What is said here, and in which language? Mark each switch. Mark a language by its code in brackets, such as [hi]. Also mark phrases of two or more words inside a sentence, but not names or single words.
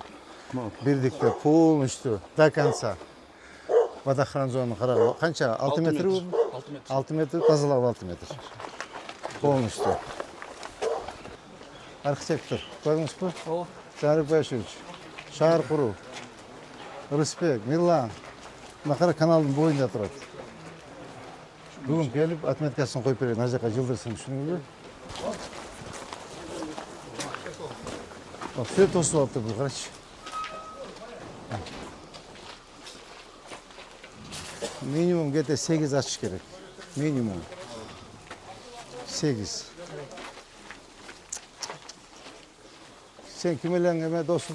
[ky] Бирдикте [ru] полностью до конца. [ky] Водоохрана зонаны карап, канча? 6 метр? 6 метр. 6 метр, тазалап 6 метр. Полностью. Архитектор, көрдүңүзбү? Ооба. Самирбек Байшевич, шаар куруу, Рыспек, Мирлан. Мына каналдын боюнда турат. [kk] Бүгін келіп, отметкасын қойып берейін, ар жаққа жылдырсын, түшүнүңүзбү? [ky] Все тосуп алыптыр бул, карачы. [ru] Минимум где-то [ky] 8 ачыш керек. Минимум 8. Сен ким элең эме досуң?